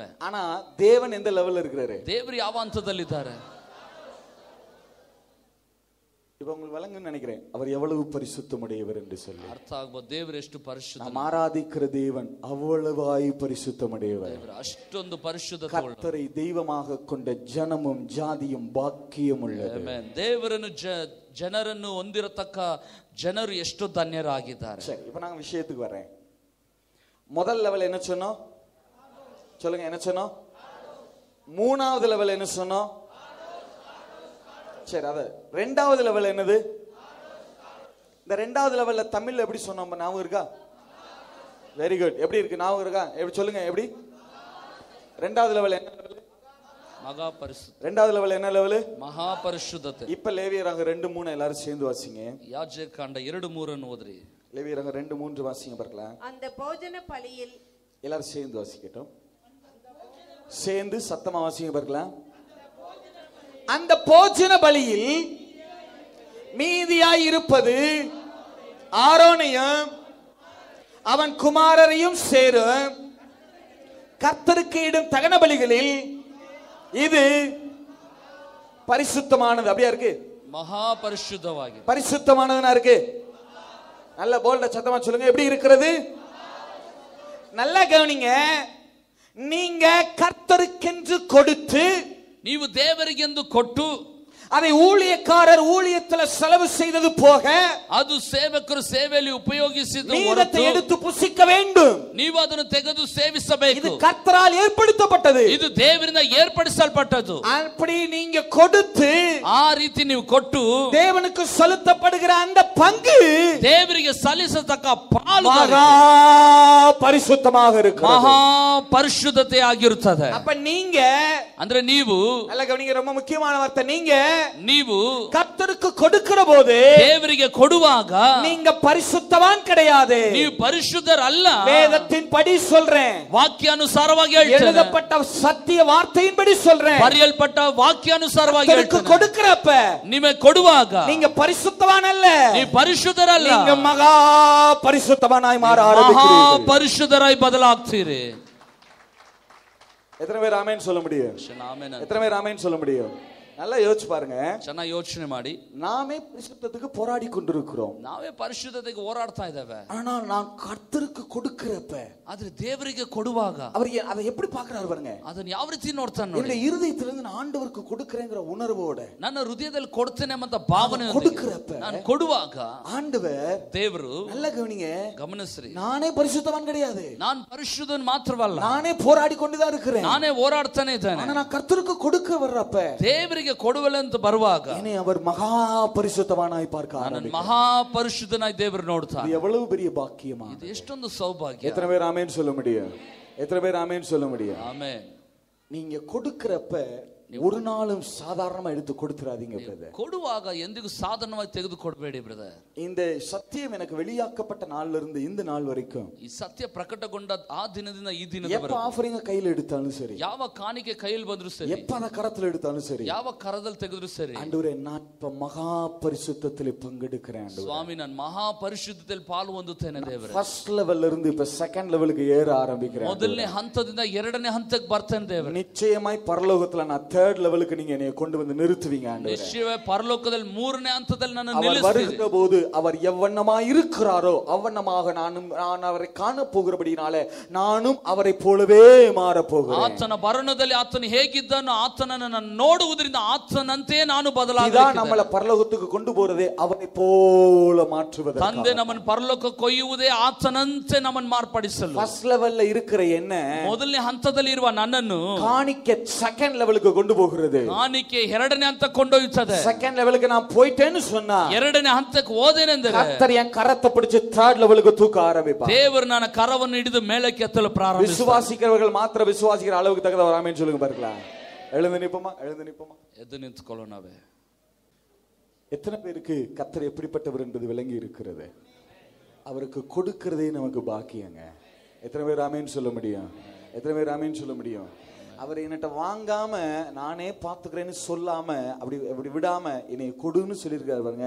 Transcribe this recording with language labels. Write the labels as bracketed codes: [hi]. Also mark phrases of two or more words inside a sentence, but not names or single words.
[ta] ஆனா தேவன் எந்த லெவல்ல இருக்கிறாரு? [kn] ದೇವರು ಯಾವ ಹಂತದಲ್ಲಿದ್ದಾರೆ? [ta] இப்ப உங்களுக்கு விளங்குன்னு நினைக்கிறேன், அவர் எவ்வளவு பரிசுத்தமுடையவர் என்று சொல்லி. [kn] ಅರ್ಥ ಆಗ್ಬೋದು. ದೇವರು ಎಷ್ಟು ಪರಿಶುದ್ಧ. [ta] நாம் ஆராதிக்கிற தேவன் அவ்வளவாய் பரிசுத்தமுடையவர். [kn] ಅಷ್ಟೊಂದು ಪರಿಶುದ್ಧತೆ. [ta] கர்த்தரை தெய்வமாக கொண்ட ஜனமும் ஜாதியும் பாக்கியம் உள்ளது. [kn] ದೇವರನ್ನು ಜನರನ್ನು ಹೊಂದಿರತಕ್ಕ ಜನರು ಎಷ್ಟು ಧನ್ಯರಾಗಿದ್ದಾರೆ. [ta] சரி, இப்ப நாங்க விஷயத்துக்கு வரேன். முதல் லெவல் என்ன சொன்னோம்? சொல்லுங்க, என்ன சொன்னோம்? 3வது லெவல் என்ன சொன்னோம்? சரி, அது 2வது லெவல் என்னது? இந்த 2வது லெவல்ல தமிழ்ல எப்படி சொன்னோம் ஞாபகம் இருக்கா? [en] very good. [ta] எப்படி இருக்கு? ஞாபகம் இருக்கா? எப்படி சொல்லுங்க, எப்படி? 2வது லெவல் என்ன லெவல்? மகா பரிசுத்த. 2வது லெவல் என்ன லெவல்? மகா பரிசுத்தತೆ. இப்ப லேவியராங்க 2:3 எல்லாரும் சேர்ந்து வாசிங்க. [kn] ಯಾಜಕಾಂಡ 2:3 ಓದ್ರಿ. [ta] லேவியராங்க 2:3 வாசிங்க பார்க்கலாம். அந்த போஜன பலியில் எல்லாரும் சேர்ந்து வாசிக்கட்டும். சேர்ந்து சத்தமா வாசிங்க பார்க்கலாம். அந்த போஜன பலியில் மீதியாய் இருப்பது ஆரோனையும் அவன் குமாரரையும் சேரும் கர்த்தருக்கு இடும் தகன பலிகளில் இது பரிசுத்தமானது. அப்படியா இருக்கு? மகா பரிசுத்தவாகி. பரிசுத்தமானதுனா இருக்கு. நல்ல போல்ட சத்தமா சொல்லுங்க, எப்படி இருக்கிறது? நல்லா கவனிங்க. நீங்க கர்த்தருக்கென்று கொடுத்து, [kn] ನೀವು ದೇವರಿಗೆಂದು ಕೊಟ್ಟು, [ta] அதை ஊழியக்காரர் ஊழியத்துல செலவு செய்தது போக [kn] ಅದು ಸೇವಕರು ಸೇವೆಯಲ್ಲಿ ಉಪಯೋಗಿಸಿದ [ta] மீதத்தை எடுத்து புசிக்க வேண்டும். [kn] ನೀವು ಅದನ್ನು ತೆಗೆದು ಸೇವಿಸಬೇಕು. [ta] இது கர்த்தரால் ஏற்படுத்தப்பட்டது. [kn] ಇದು ದೇವರಿಂದ ಏರ್ಪಡಿಸಲ್ಪಟ್ಟದ್ದು. [ta] அப்படி நீங்க கொடுத்து [kn] ಆ ರೀತಿ ನೀವು ಕೊಟ್ಟು [ta] தேவனுக்கு செலுத்தப்படுகிற அந்த பங்கு [kn] ದೇವರಿಗೆ ಸಲ್ಲಿಸತಕ್ಕ ಪಾಲು [ta] மகா பரிசுத்தமாக இருக்கிறது. [kn] ಮಹಾ ಪರಿಶುದ್ಧತೆ ಆಗಿರುತ್ತದೆ. [ta] அப்ப நீங்க [kn] ಅಂದ್ರೆ ನೀವು [ta] நல்ல கவனிங்க, ரொம்ப முக்கியமான வார்த்தை. [kn] ನೀವು [ta] கர்த்தருக்கு கொடுக்கிற போது [kn] ದೇವರಿಗೆ ಕೊಡುವಾಗ [ta] நீங்க பரிசுத்தவான் கிடையாது. [kn] ನೀವು ಪರಿಶುದ್ಧರಲ್ಲ. [ta] வேதத்தின் படி சொல்றேன், [kn] ವಾಕ್ಯಾನುಸಾರವಾಗಿ ಹೇಳ್ತೇನೆ, [ta] எழுதப்பட்ட சத்திய வார்த்தையின்படி சொல்றேன். [kn] ಬರೆಯಲ್ಪಟ್ಟ ವಾಕ್ಯಾನುಸಾರವಾಗಿ ಹೇಳ್ತೇನೆ. [ta] கொடுக்கிறப்ப [kn] ನಿಮಗೆ ಕೊಡುವಾಗ [ta] நீங்க பரிசுத்தவான் அல்ல, [kn] ನೀವು ಪರಿಶುದ್ಧರಲ್ಲ, [ta] நீங்க மகா பரிசுத்தவானாய் மாற [kn] ಮಹಾ [ta] ஆரம்பிக்கிறீர்கள். [kn] ಪರಿಶುದ್ಧರಾಗಿ ಬದಲಾಗ್ತೀರಿ. [ta] எத்தனை பேர் ஆமென் சொல்ல முடியும்? எத்தனை பேர் ஆமென் சொல்ல முடியும்? நல்லா யோசிச்சு பாருங்க. [kn] ಚೆನ್ನಾಗಿ ಯೋಚನೆ ಮಾಡಿ. [ta] நாமே பரிசுத்தத்துக்கு போராடி கொண்டிருக்கிறோம். [kn] ನಾವೇ ಪರಿಶುದ್ಧತೆಗೆ ಹೋರಾಡ್ತಾ ಇದ್ದೇವೆ. [ta] ஆனால் நான் கர்த்தருக்கு கொடுக்கிறப்ப, [kn] ಆದ್ರೆ ದೇವರಿಗೆ ಕೊಡುವಾಗ [ta] அவர் அதை எப்படி பார்க்கறாரு பாருங்க. [kn] ಅದನ್ನ ಯಾವ ರೀತಿ ನೋಡ್ತಾನೆ ನೋಡಿ. [ta] என்னுடைய இருதயத்திலிருந்து நான் ஆண்டவருக்கு கொடுக்கிறேங்கிற உணர்வோட, [kn] ನನ್ನ ಹೃದಯದಲ್ಲಿ ಕೊಡ್ತೇನೆ ಅಂತ ಭಾವನೆ [ta] கொடுக்கிறப்ப, [kn] ನಾನು ಕೊಡುವಾಗ [ta] ஆண்டவர், [kn] ದೇವರು, [ta] நல்ல கவனிங்க, [kn] ಗಮನಿಸ್ರಿ, [ta] நானே பரிசுத்தவான் கிடையாது, [kn] ನಾನು ಪರಿಶುದ್ಧನ್ ಮಾತ್ರವಲ್ಲ, [ta] நானே போராடி கொண்டுதான் இருக்கிறேன், [kn] ನಾನೇ ಹೋರಾಡ್ತಾನೆ ಇದ್ದೇನೆ. [ta] ஆனா நான் கர்த்தருக்கு கொடுக்க வர்றப்ப, [kn] ದೇವರಿಗೆ ಕೊಡುವಲೆ ಅಂತ ಬರುವಾಗ [ta] என்னை அவர் மகா பரிசுத்தவானாய் பார்க்க [kn] ನಾನು ಮಹಾ ಪರಿಶುದ್ಧನಾಗಿ ದೇವರು ನೋಡ್ತಾನೆ. [ta] இது எவ்வளவு பெரிய பாக்கியமா! [kn] ಇದು ಎಷ್ಟೊಂದು ಸೌಭಾಗ್ಯ. [ta] எத்தனை பேர் ஆமென் சொல்ல முடியும்? எத்தனை பேர் ஆமென் சொல்ல முடியும்? [kn] ಆಮೆನ್. [ta] நீங்க கொடுக்கிறப்ப ஒரு நாளும் சாதாரணமா எடுத்து கொடுத்துறாதீங்க பிரதர். [kn] ಕೊಡುವಾಗ ಎಂದಿಗೂ ಸಾಧಾರಣವಾಗಿ ತೆಗೆದುಕೊಡಬೇಡಿ ಬ್ರದರ್. [ta] இந்த சத்தியம் எனக்கு வெளியாக்கப்பட்ட நாள்ல இருந்து இந்த நாள் வரைக்கும், [kn] ಈ ಸತ್ಯ ಪ್ರಕಟಗೊಂಡ ಆ ದಿನದಿಂದ ಈ ದಿನದವರೆಗೆ, [ta] எப்ப ஆஃபரிங்க கையில எடுத்தாலும் சரி, [kn] ಯಾವ ಕಾಣಿಕೆ ಕೈಯಲ್ಲಿ ಬಂದ್ರು ಸರಿ, [ta] எப்ப அந்த கரத்துல எடுத்தாலும் சரி, [kn] ಯಾವ ಕರದಲ್ಲಿ ತೆಗೆದ್ರು ಸರಿ, [ta] ஆண்டவரே நான் இப்ப மகா பரிசுத்தத்திலே பங்கெடுக்கிறேன் ஆண்டவரே, [kn] ಸ್ವಾಮಿ ನಾನು ಮಹಾ ಪರಿಶುದ್ಧತೆಯಲ್ಲಿ ಪಾಲು ಹೊಂದುತ್ತೇನೆ ದೇವರೇ. [en] first level [ta] இருந்து இப்ப [en] second level [ta] ஏற ஆரம்பிக்கிறேன். [kn] ಮೊದಲನೇ ಹಂತದಿಂದ ಎರಡನೇ ಹಂತಕ್ಕೆ ಬರ್ತೇನೆ ದೇವರೇ. [ta] நிச்சயமாய் பரலோகத்துல நான் [en] third level [ta] நீங்க என்னை கொண்டு வந்து நிறுத்துவீங்க ஆண்டவரே. [kn] ನಿಶ್ಚಯವೇ ಪರಲೋಕದಲ್ಲಿ ಮೂರನೇ ಹಂತದಲ್ಲಿ ನನ್ನ [ta] அவர் [kn] ನಿಲ್ಲಿಸ್ತೀರಿ. [ta] வருகிற போது அவர் எவ்வண்ணமாய் இருக்கிறாரோ அவ்வண்ணமாக நான் அவரை காண போகிறபடினாலே நானும் அவரை போலவே மாற போகிறேன். [kn] ಆತನ ಬರಣದಲ್ಲಿ ಆತನು ಹೇಗಿದ್ದನೋ ಆತನನ್ನು ನಾನು ನೋಡುವುದರಿಂದ ಆತನಂತೆ ನಾನು ಬದಲಾಗುತ್ತೇನೆ. [ta] இதான் நம்மள பரலோகத்துக்கு கொண்டு போறதே அவரை போல மாற்றுவது. [kn] ತಂದೆ ನಮ್ಮನ್ನು ಪರಲೋಕಕ್ಕೆ ಕೊಯ್ಯುವುದೇ ಆತನಂತೆ ನಮ್ಮನ್ನು ಮಾರ್ಪಡಿಸಲು. [en] first level [ta] இருக்கிற என்ன [kn] ಮೊದಲನೇ ಹಂತದಲ್ಲಿ ಇರುವ ನನ್ನನ್ನು [ta] காணிக்க [en] second level [ta] கொண்டு போகிறது. [kn] ಕಾಣಿಕೆ ಎರಡನೇ ಹಂತಕ್ಕೆ ಕೊಂಡೊಯ್ಯುತ್ತದೆ. [en] second level [ta] நான் போயிட்டேன்னு சொன்னா [kn] ಎರಡನೇ ಹಂತಕ್ಕೆ ಹೋದೆನೆಂದರೆ [ta] கர்த்தர் என் கரத்தை பிடிச்சு [en] third level [ta] தூக்க ஆரம்பிப்பார். [kn] ದೇವರು ನನ್ನ ಕರವನ್ನು ಹಿಡಿದು ಮೇಲಕ್ಕೆ ಎತ್ತಲು ಪ್ರಾರಂಭಿಸುತ್ತಾರೆ. [ta] விசுவாசிக்கிறவர்கள் மாத்திர விசுவாசிக்கிற அளவுக்கு தகுந்த ஆமென் சொல்லுங்க பார்க்கலாம். எழுந்து நிப்போமா, எழுந்து நிப்போமா, [kn] ಎದ್ದು ನಿಂತುಕೊಳ್ಳೋಣವೇ. [ta] எத்தனை பேருக்கு கர்த்தர் எப்படிப்பட்டவர் என்பது விளங்கி இருக்கிறது? அவருக்கு கொடுக்கிறதே நமக்கு பாக்கியங்க. எத்தனை பேர் ஆமென் சொல்ல முடியும்? எத்தனை பேர் ஆமென் சொல்ல முடியும்? அவர் என்கிட்ட வாங்காம நானே பார்த்துக்கிறேன்னு சொல்லாம அப்படி விடாம என்னை கொடுன்னு சொல்லியிருக்காரு பாருங்க.